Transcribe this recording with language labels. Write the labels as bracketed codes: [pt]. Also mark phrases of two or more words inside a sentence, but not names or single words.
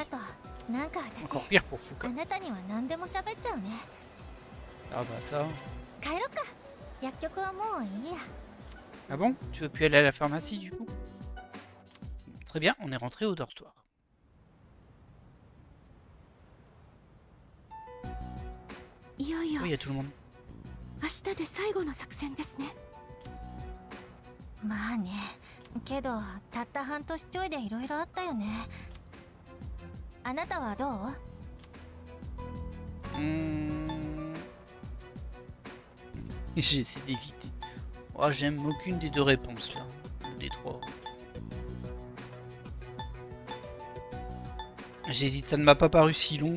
[fr] Encore pire pour Fuka. Ah bah ça. Ah bon? Tu veux plus aller à la pharmacie du coup? Très bien, on est rentré au dortoir. Oui, il y a tout le monde. [ja] 明日で最後の作戦ですね。まあね、けどたった半年ちょいでいろいろあったよね。あなたはどう？ [fr] J'essaie d'éviter. Oh, j'aime aucune des deux réponses là, des trois. J'hésite, ça ne m'a pas paru si long.